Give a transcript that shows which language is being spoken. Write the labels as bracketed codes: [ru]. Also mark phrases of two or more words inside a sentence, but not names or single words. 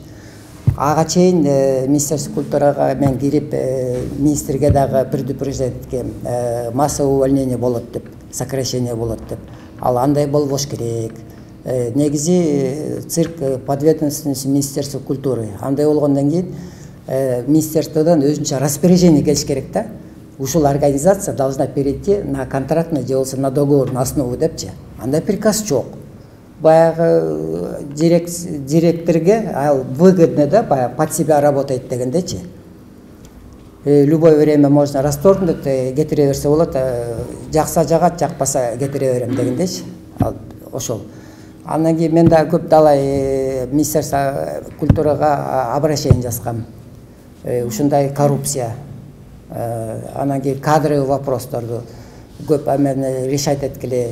[ky] Ага чейин [ru] Министерство культурага [ky] мен кирип министрге дагы предупреждать эткем, [ru] массовое увольнение [ky] болот деп, сокращение болот деп. Ал андай болбош керек. Негизи [ru] цирк подведомственности Министерства культуры. [ky] Андай болгондон кийин министерстводон өзүнчө распоряжение келиш керек да. [ru] ушул организация должна перейти на контрактный [ky] же болбосо [ru] на договорный основу депчи. [ky] Андай приказ жок. Баягы директорге ал выгодно, да, баягы [ru] под себя работает [ky] дегендечи. [ru] Любое время можно расторгнуть, [ky] кетире берсе болот, жакса жагат, жакпаса кетире берем дегендечи. Ошол. Андан кийин мен да көп далай [ru] Министерство культурага [ky] обращение жазгам. Ушундай коррупция, анан кийин кадровый вопросторду көп эмени решать эткиле.